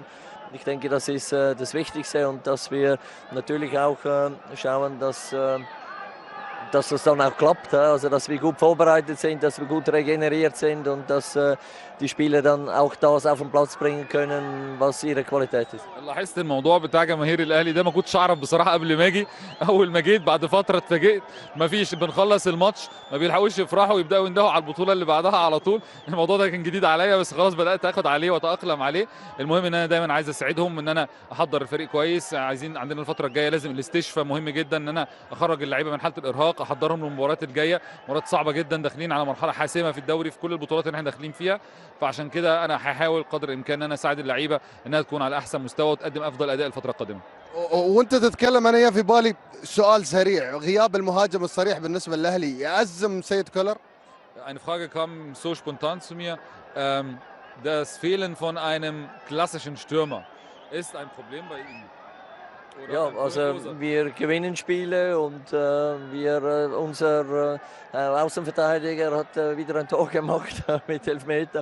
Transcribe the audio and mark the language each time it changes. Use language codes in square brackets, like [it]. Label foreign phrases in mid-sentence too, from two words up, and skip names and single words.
[de] Ich denke, das ist das Wichtigste und dass wir natürlich auch schauen, dass das dann auch klappt, also dass wir gut vorbereitet sind, dass wir gut regeneriert sind und dass die Spieler dann auch das auf den Platz bringen können, was ihre Qualität ist. [ar] لاحظت الموضوع بتاع جماهير الاهلي ده، ما كنتش اعرف بصراحه قبل ما اجي. اول ما جيت بعد فتره اتفاجئت، ما فيش، بنخلص الماتش ما بيلحقوش يفرحوا ويبداوا يندهوا على البطوله اللي بعدها على طول. الموضوع ده كان جديد عليا، بس خلاص بدات اخد عليه واتاقلم عليه. المهم ان انا دايما عايز اساعدهم، ان انا احضر الفريق كويس. عندنا الفتره الجايه لازم الاستشفاء مهم جدا، ان انا اخرج اللعيبه من حاله الارهاق، احضرهم للمباريات الجايه، مباريات صعبه جدا، داخلين على مرحله حاسمه في الدوري في كل البطولات اللي احنا داخلين فيها. فعشان كده انا هحاول قدر الامكان ان انا اساعد اللعيبه انها تكون على احسن مستوى وتقدم افضل اداء الفتره القادمه. وانت تتكلم انا في بالي سؤال سريع، غياب المهاجم الصريح بالنسبه للاهلي يأزم سيد كولر؟ [de] Eine Frage kam so spontan zu mir. Das Fehlen von einem klassischen Stürmer ist ein Problem bei Ihnen? Oder Ja, ein also Ursache? wir gewinnen Spiele und unser Außenverteidiger hat wieder ein Tor gemacht mit Elfmeter.